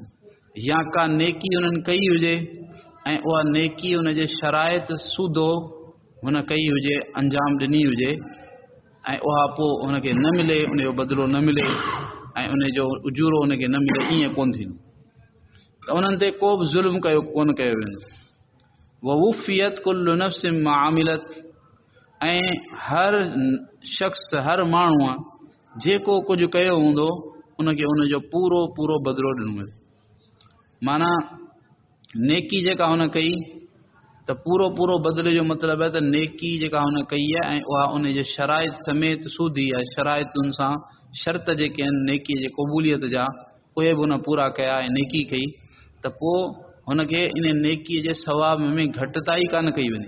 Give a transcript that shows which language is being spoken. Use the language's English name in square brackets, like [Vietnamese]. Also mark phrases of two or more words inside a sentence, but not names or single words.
[Sindhi] या का नेकी उन्हनि कई हुजे ऐं उहा नेकी उन जे शराइत सूदो हुन कई हुजे, अंजाम ॾिनी हुजे ऐं उहा पोइ हुनखे न मिले, उनजो बदिलो न मिले ऐं उनजो उजूरो हुनखे न मिले, ईअं कोन थींदो। त उन्हनि ते को बि ज़ुल्म कोन कयो वेंदो। [Arabic] ووفيت كل نفس ما عملت, [Sindhi] ऐं हर शख़्स, हर माण्हूअ जेको कुझु कयो हूंदो उनखे उनजो पूरो पूरो बदिलो ॾिनो वेंदो। माना नेकी जेका हुन कई त पूरो पूरो बदिले जो मतिलबु आहे त नेकी जेका हुन कई आहे ऐं उहा उनजे शराइत समेत सूदी आहे, शराइतुनि सां शर्त जेके आहिनि नेकीअ जे क़बूलियत जा उहे बि हुन पूरा कया ऐं नेकी कई, त पोइ हुनखे इन नेकीअ जे सवाब में घटिताई कान कई वञे।